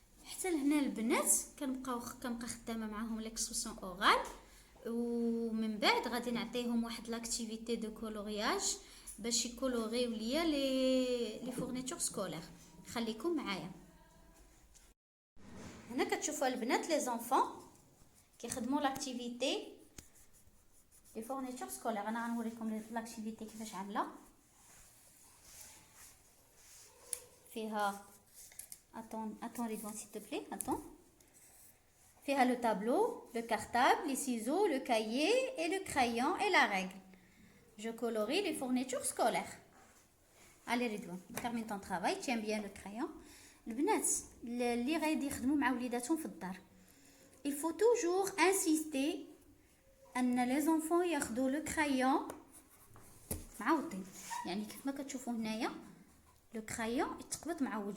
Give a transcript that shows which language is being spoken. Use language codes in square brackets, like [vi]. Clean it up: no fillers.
[ar] حتى لهنا البنات كنبقى خدامه معاهم [fr] ليكسبرسيون اورال، [ar] ومن بعد غادي نعطيهم واحد [fr] لاكتيفيتي دو كولورياج [ar] باش يكولوريو ليا [fr] لي فورنيتور سكولير. [ar] خليكم معايا. هنا كتشوفوا البنات [fr] لي زونفون [ar] كيخدموا [fr] لاكتيفيتي لي فورنيتور سكولير. [ar] انا غنوريكم لاكتيفيتي كيفاش عامله. فيها [fr] attends Ridwan s'il te plaît, attends. Faire le tableau, le cartable, les ciseaux, le cahier et le crayon et la règle. Je colorie les fournitures scolaires. Allez Ridwan, termine ton travail, tiens bien le crayon. [ar] البنات اللي غادي يخدموا مع وليداتهم في الدار، [fr] il faut toujours insister [ar] ان [fr] les enfants [ar] ياخذوا [fr] le crayon [ar] معوضين. يعني كيف ما كتشوفوا هنايا [fr] le crayon [ar] يتقبض معوض.